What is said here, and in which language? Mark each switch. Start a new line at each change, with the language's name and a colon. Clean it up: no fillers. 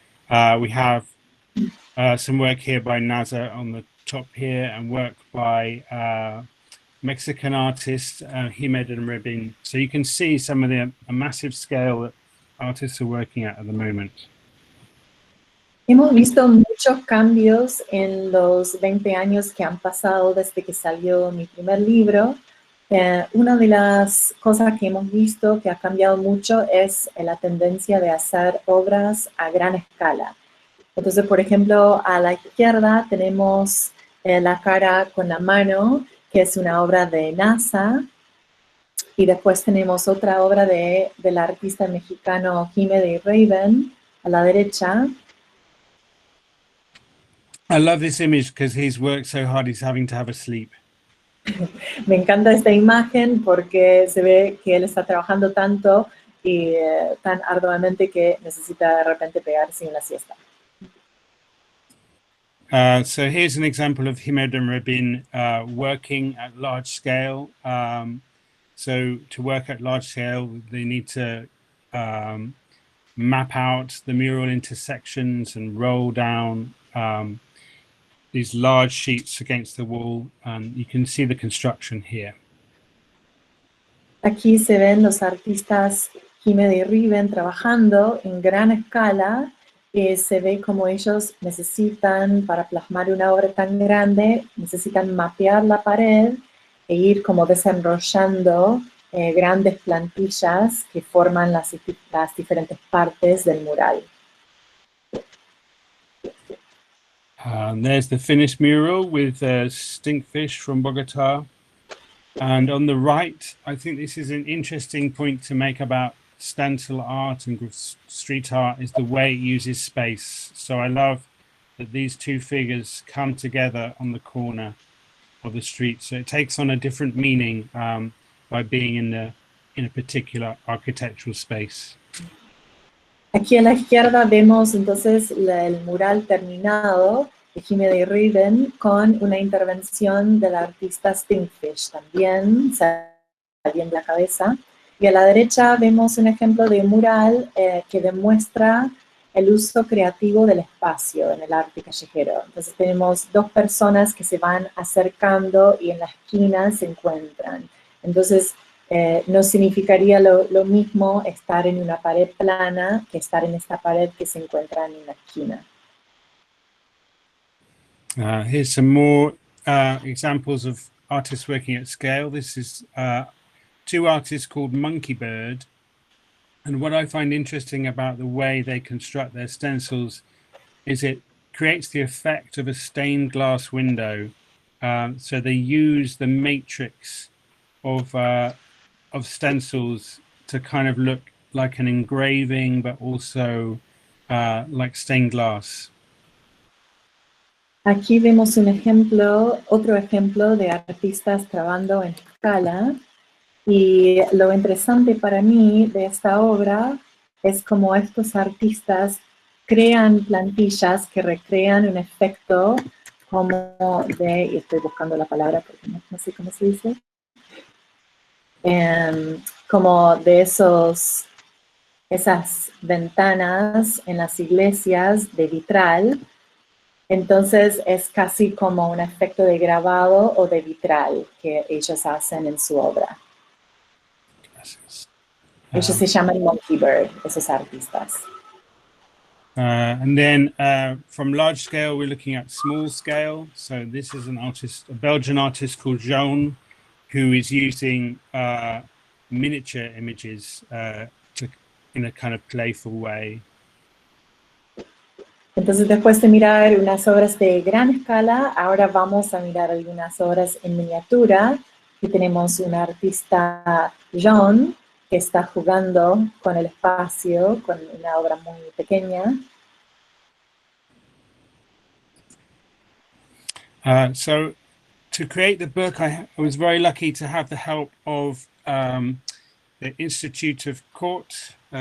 English: We have some work here by NASA on the top here, and work by Mexican artist Jimed and Ribin. So you can see some of the massive scale that artists are working at the moment.
Spanish: Hemos visto muchos cambios en los 20 años que han pasado desde que salió mi primer libro. Una de las cosas que hemos visto que ha cambiado mucho es la tendencia de hacer obras a gran escala. Entonces, por ejemplo, a la izquierda tenemos la cara con la mano, que es una obra de NASA, y después tenemos otra obra del artista mexicano Jimed Raven a la derecha.
English: I love this image because he's worked so hard he's having to have a sleep.
Spanish: Me encanta esta imagen porque se ve que él está trabajando tanto y tan arduamente que necesita de repente pegarse una siesta.
English: So here's an example of Jimed and Ribin working at large scale. So to work at large scale, they need to map out the mural into sections and roll down these large sheets against the wall, and you can see the construction here.
Spanish: Aquí se ven los artistas Jimed y Riven trabajando en gran escala. Se ve como ellos necesitan, para plasmar una obra tan grande, necesitan mapear la pared e ir como desenrollando grandes plantillas que forman las diferentes partes del mural.
English: There's the finished mural with Stinkfish from Bogota. And on the right, I think this is an interesting point to make about stencil art and street art, is the way it uses space. So I love that these two figures come together on the corner of the street. So it takes on a different meaning by being in a particular architectural space.
Spanish: Aquí a la izquierda vemos entonces el mural terminado de Jimed y Riven con una intervención del artista Stinkfish también saliendo la cabeza. Y a la derecha vemos un ejemplo de mural que demuestra el uso creativo del espacio en el arte callejero. Entonces tenemos dos personas que se van acercando y en la esquina se encuentran. Entonces no significaría lo mismo estar en una pared plana que estar en esta pared que se encuentra en una esquina.
English: Here's some more examples of artists working at scale. This is two artists called Monkeybird. And what I find interesting about the way they construct their stencils is it creates the effect of a stained glass window. So they use the matrix of stencils to kind of look like an engraving, but also like stained glass.
Spanish: Aquí vemos un ejemplo, otro ejemplo de artistas trabajando en escala. Y lo interesante para mí de esta obra es cómo estos artistas crean plantillas que recrean un efecto como de, y estoy buscando la palabra porque no sé cómo se dice, como de esas ventanas en las iglesias de vitral. Entonces es casi como un efecto de grabado o de vitral que ellos hacen en su obra. Ellos se llaman Monkeybird, esos artistas.
English: And then from large scale, we're looking at small scale. So this is an artist, a Belgian artist called Joan, who is using miniature images in a kind of playful way.
Spanish: Entonces, después de mirar unas obras de gran escala, ahora vamos a mirar algunas obras en miniatura. Aquí tenemos un artista, John, que está jugando con el espacio, con una obra muy pequeña.
English: So to create the book, I was very lucky to have the help of the Institute of Court.